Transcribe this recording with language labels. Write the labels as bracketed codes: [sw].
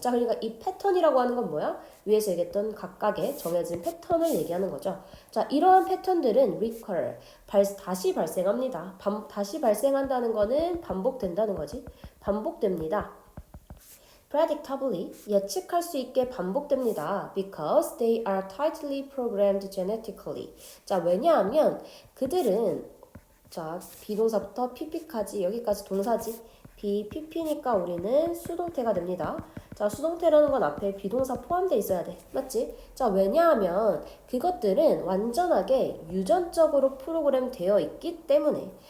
[ko] 자, 그러니까 이 패턴이라고 하는 건 뭐야? 위에서 얘기했던 각각의 정해진 패턴을 얘기하는 거죠. 자, 이러한 패턴들은 recur, 다시 발생합니다. 다시 발생한다는 거는 반복된다는 거지. 반복됩니다. predictably, 예측할 수 있게 반복됩니다. [en] because they are tightly programmed genetically. [ko] 자, 왜냐하면 그들은 자, 비동사부터 pp까지 여기까지 동사지. pp니까 우리는 수동태가 됩니다. 자, 수동태라는 건 앞에 비동사 포함되어 있어야 돼. 맞지? 자, 왜냐하면 그것들은 완전하게 유전적으로 프로그램 되어 있기 때문에.